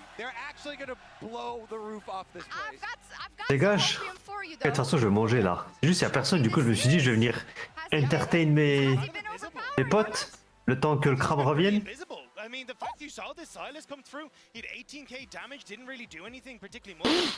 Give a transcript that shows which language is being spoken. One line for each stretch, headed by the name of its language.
English: They're actually going to blow the roof off this place.
French: Dégage. De toute façon, je vais manger là. C'est juste, il n'y a personne, du coup, je me suis dit, je vais venir entertain mes potes le temps que le crabe revienne.
English: I mean, the fact you saw this Silas come through, he had 18k damage, didn't really do anything particularly much.